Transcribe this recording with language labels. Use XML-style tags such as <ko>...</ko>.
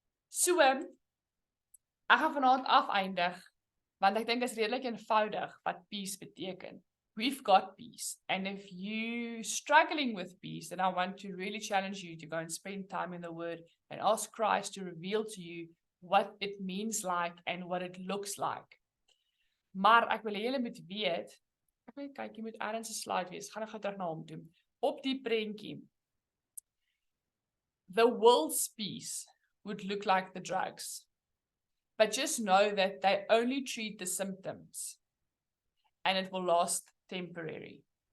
<af>So, ek gaan vanaand afeindig, want ek dink dit is redelik eenvoudig wat peace beteken.</af> <en>We've got peace. And if you're struggling with peace, then I want to really challenge you to go and spend time in the Word and ask Christ to reveal to you what it means like and what it looks like.</en> <af>Maar ek wil hê julle moet weet, ek wil kyk, jy moet ergens 'n slide wees. Gaan ek gou terug na hom toe. Op die prentjie.</af> <en>The world's peace would look like the drugs. But just know that they only treat the symptoms and it will last temporary.</en>